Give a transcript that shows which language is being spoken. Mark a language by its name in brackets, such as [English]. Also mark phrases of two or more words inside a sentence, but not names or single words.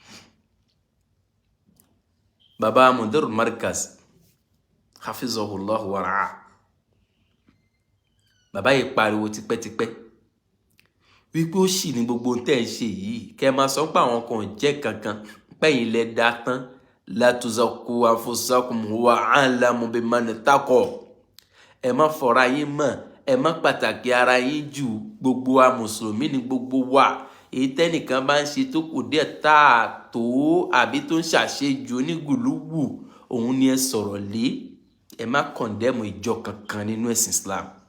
[Yoruba] Baba Mudir Markaz [Arabic] حفظه الله ورعاه, [Yoruba] bàbá yìí pariwo tipẹ́tipẹ́ wípé ó sì ní gbogbo tẹ́ ń ṣe yìí, kẹ́ máa sọ pé àwọn kan jẹ́ kankan, pẹ́yìn lẹ dá tán, [Arabic] لا تزكوا أنفسكم هو أعلم بمن اتقى. [Yoruba] Ẹ má fọra yín mọ́, ẹ má pàtàkì ara yín jù, gbogbo wa mùsùlùmí ni gbogbo wa. Èyí tẹ́nìkan bá ń ṣe tó kù díẹ̀ táàtó àbí tó ń ṣàṣejù onígùlúwù, òun ni ẹ sọ̀rọ̀ lé. Ẹ má kọ̀ndẹ́mù ìjọ kankan nínú ẹ̀sìn Islam.